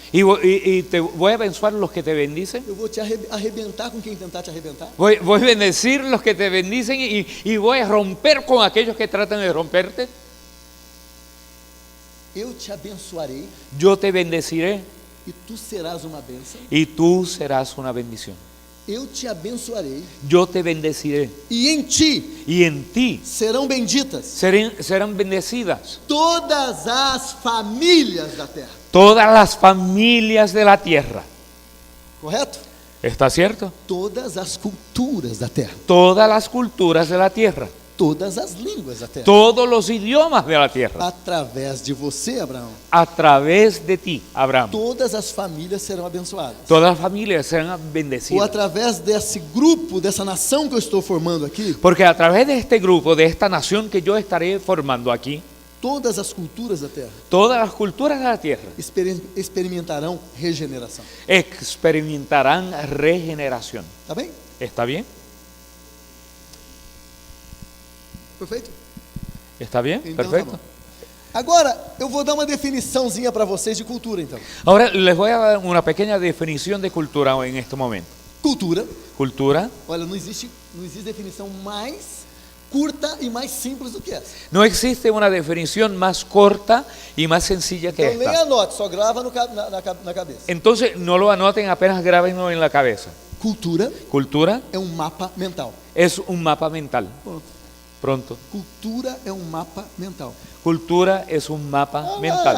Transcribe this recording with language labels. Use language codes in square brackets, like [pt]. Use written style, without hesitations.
[es] Y te voy a bendicionar los que te bendicen. [pt] Eu vou te arrebentar com quem tentar te arrebentar. [es] Voy a bendecir los que te bendicen y voy a romper con aquellos que tratan de romperte. [pt] Eu te abençoarei [es] Yo te bendeciré [pt] e tu serás uma bênção. [es] y tú serás una bendición. [pt] Eu te abençoarei [es] Yo te bendeciré [pt] e em ti [es] y en ti [pt] serão benditas [es] serán bendecidas [pt] todas as famílias da terra. [es] todas las familias de la tierra. [pt] Correto? [es] ¿Está cierto? [pt] Todas as culturas da terra. [es] Todas las culturas de la tierra. [pt] Todas as línguas da terra. [es] Todos los idiomas de la tierra. [pt] Através de você, Abraão, [es] A través de ti, Abraham. [pt] todas as famílias serão abençoadas. [es] Todas las familias serán [pt] Ou [es] bendecidas. [pt] através desse grupo, dessa nação que eu estou formando aqui, [es] Porque a través de este grupo, de esta nación que yo estaré formando aquí, [pt] todas as culturas da terra [es] todas las culturas de la tierra [pt] experimentarão regeneração. [es] experimentarán regeneración. [pt] Tá bem? [es] ¿Está bien? [pt] Perfeito? [es] ¿Está bien? [pt] Então, [es] Perfecto. [pt] tá bom. Agora, eu vou dar uma definiçãozinha para vocês de cultura, então. [es] Ahora les voy a dar una pequeña definición de cultura en este momento. [pt] Cultura, [es] Cultura, [pt] olha, não existe definição mais curta e mais simples do que essa. [es] no existe una definición más corta y más sencilla que [pt] Então, nem [es] esta. [pt] anote, só grava na cabeça. [es] Entonces no lo anoten, apenas grábenlo en la cabeza. [pt] Cultura [es] Cultura [pt] é um mapa mental. [es] es un mapa mental. [pt] Pronto. [es] Pronto. [pt] Cultura é um mapa mental. [es] Cultura es un mapa mental.